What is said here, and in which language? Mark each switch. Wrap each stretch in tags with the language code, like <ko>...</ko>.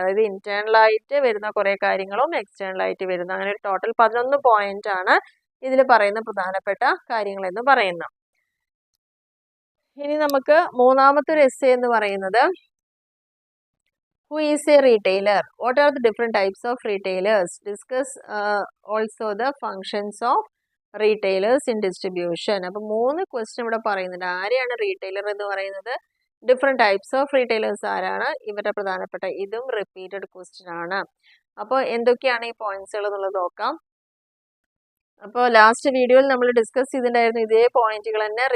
<ml>അതായത് ഇന്റേണൽ ആയിട്ട് വരുന്ന കുറേ കാര്യങ്ങളും എക്സ്റ്റേണൽ ആയിട്ട് വരുന്ന, അങ്ങനെ ഒരു ടോട്ടൽ 11 പോയിന്റ് ആണ് ഇതിൽ പറയുന്ന പ്രധാനപ്പെട്ട കാര്യങ്ങൾ എന്ന് പറയുന്നത്. ഇനി നമുക്ക് മൂന്നാമത്തെ ഒരു എസ്സേ എന്ന് പറയുന്നത്</ml> <en>Who is a retailer? What are the different types of retailers? Discuss also the functions of retailers in distribution.</en> <ml>അപ്പോൾ 3 ക്വസ്റ്റ്യൻ ഇവിടെ പറയുന്നുണ്ട്. ആരെയാണ് റീറ്റെയിലർ എന്ന് പറയുന്നത്, ഡിഫറെൻറ്റ് ടൈപ്സ് ഓഫ് റീറ്റെയിലേഴ്സ് ആരാണ്, ഇവരുടെ പ്രധാനപ്പെട്ട, ഇതും റിപ്പീറ്റഡ് ക്വസ്റ്റ്യൻ ആണ്. അപ്പോൾ എന്തൊക്കെയാണ് ഈ പോയിന്റ്സുകൾ എന്നുള്ളത് നോക്കാം. അപ്പോൾ ലാസ്റ്റ് വീഡിയോയിൽ നമ്മൾ ഡിസ്കസ് ചെയ്തിട്ടുണ്ടായിരുന്നു ഇതേ പോയിന്റുകൾ തന്നെ.</ml>